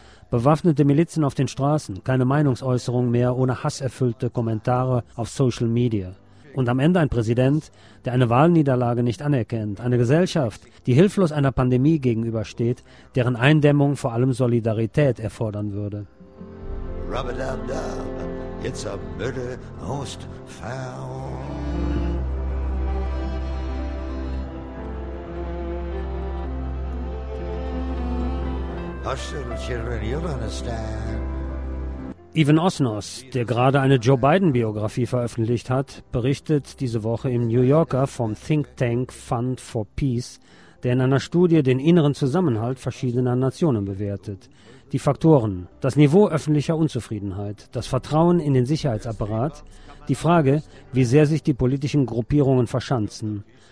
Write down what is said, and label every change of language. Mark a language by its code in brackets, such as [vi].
[de] Bewaffnete Milizen auf den Straßen, keine Meinungsäußerung mehr ohne hasserfüllte Kommentare auf Social Media. Und am Ende ein Präsident, der eine Wahlniederlage nicht anerkennt. Eine Gesellschaft, die hilflos einer Pandemie gegenübersteht, deren Eindämmung vor allem Solidarität erfordern würde. [en] Rub-a-dub-dub, it's a murder most foul. Hush, little children, you'll understand. [de] Evan Osnos, der gerade eine Joe-Biden-Biografie veröffentlicht hat, berichtet diese Woche im New Yorker vom Think Tank Fund for Peace, der in einer Studie den inneren Zusammenhalt verschiedener Nationen bewertet. Die Faktoren, das Niveau öffentlicher Unzufriedenheit, das Vertrauen in den Sicherheitsapparat, die Frage, wie sehr sich die politischen Gruppierungen verschanzen.